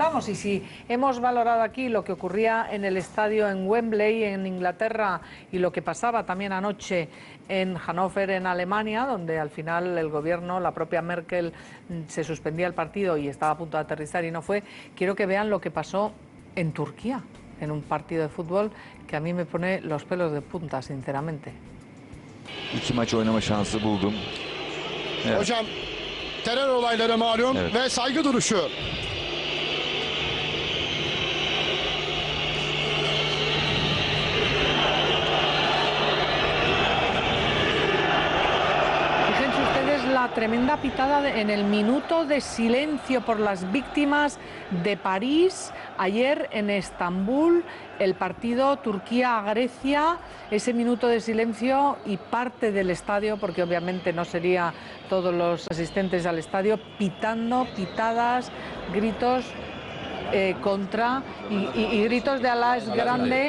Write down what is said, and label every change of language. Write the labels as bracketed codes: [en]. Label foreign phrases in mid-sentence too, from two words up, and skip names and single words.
[es] Y si hemos valorado aquí lo que ocurría en el estadio en Wembley, en Inglaterra, y lo que pasaba también anoche en Hannover, en Alemania, donde al final el gobierno, la propia Merkel, se suspendía el partido y estaba a punto de aterrizar y no fue, quiero que vean lo que pasó en Turquía. en un partido de fútbol que a mí me pone los pelos de punta, sinceramente. [tr] 2 maç oynama şansı buldum. Evet. Hocam terör olayları malum ve saygı duruşu. [es] Fíjense ustedes la tremenda pitada en el minuto de silencio por las víctimas de París ayer en Estambul, el partido Turquía-Grecia, ese minuto de silencio y parte del estadio, porque obviamente no sería todos los asistentes al estadio, pitando, pitadas, gritos contra y gritos de Alá es grande.